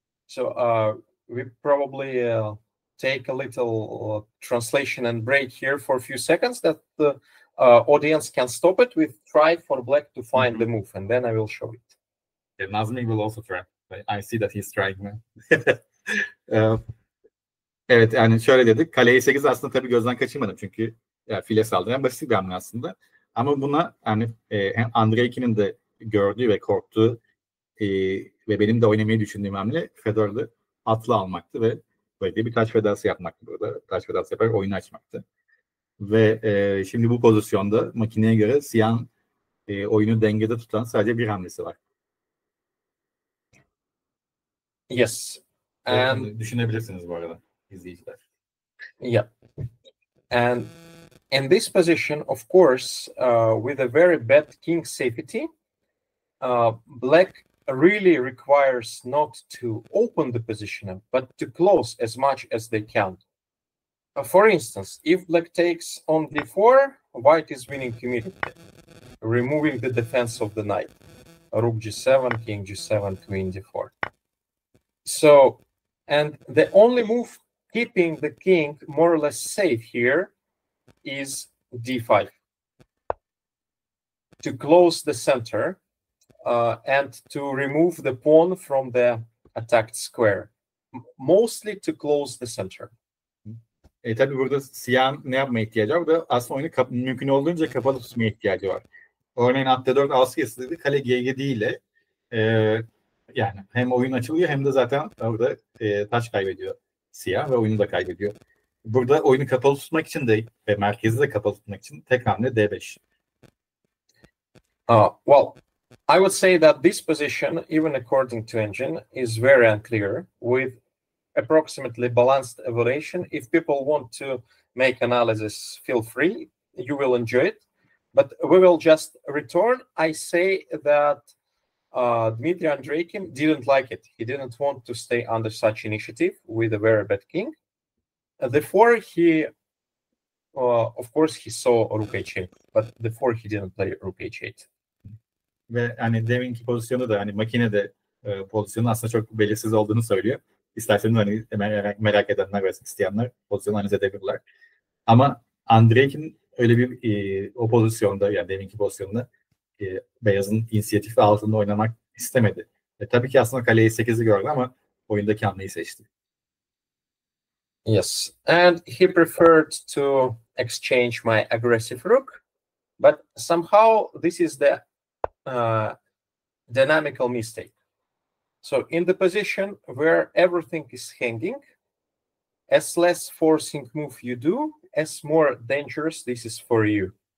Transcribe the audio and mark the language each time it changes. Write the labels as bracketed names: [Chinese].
[English] So we probably take a little translation and break here for a few seconds that the audience can stop it with try for black to find the move, and then I will show it. Yeah, Nazmi will also try. I see that he's trying now. [Turkish] Evet, yani şöyle dedik. Kale E8 aslında tabii gözden kaçırmadım çünkü file saldıran basit bir hamle aslında. Ama buna yani Andreev'in de gördüğü ve korktuğu ve benim de oynamayı düşündüğüm hamle Fedor'da atlı almaktı ve böyle bir taş fedası yapmaktı burada. Taş fedası yaparak oyunu açmaktı. Ve şimdi bu pozisyonda makineye göre siyahın oyunu dengede tutan sadece bir hamlesi var. [English] Yes. And [Turkish] düşünebilirsiniz bu arada izleyiciler. [English] Yeah. And in this position, of course, with a very bad king safety, black really requires not to open the position, but to close as much as they can. For instance, if black takes on d4, white is winning immediately, removing the defense of the knight. Rook g7, king g7, queen d4. So, and the only move keeping the king more or less safe here is d5. To close the center and to remove the pawn from the attacked square. Mostly to close the center. [Turkish] Tabii burada siyahın ne yapmaya ihtiyacı var? Burada aslında oyunu mümkün olduğunca kapalı tutmaya ihtiyacı var. Örneğin at d4 askı istediği kale g7 ile yani hem oyun açılıyor hem de zaten orada taş kaybediyor siyah ve oyunu da kaybediyor. Burada oyunu kapalı tutmak için de ve merkezi de kapalı tutmak için tek hamle d5. [English] Well, I would say that this position, even according to engine, is very unclear with approximately balanced evaluation. If people want to make analysis, feel free. You will enjoy it. But we will just return. I say that Dmitry Andreevkin didn't like it. He didn't want to stay under such initiative with a very bad king. Therefore, he, of course, he saw rook h8, but therefore he didn't play rook h8. [Turkish] Ve hani deminki pozisyonu da hani makinede pozisyonu aslında çok belirsiz olduğunu söylüyor. İsterseniz hani merak edenler ve isteyenler pozisyonu analiz edebilirler. Ama Andreevkin öyle bir o pozisyonda yani deminki pozisyonda beyazın inisiyatifi altında oynamak istemedi. Tabii ki aslında kale E8'i gördü ama oyundaki hamleyi seçti. [English] Yes, and he preferred to exchange my aggressive rook, but somehow this is the dynamical mistake. So in the position where everything is hanging, as less forcing move you do, as more dangerous this is for you.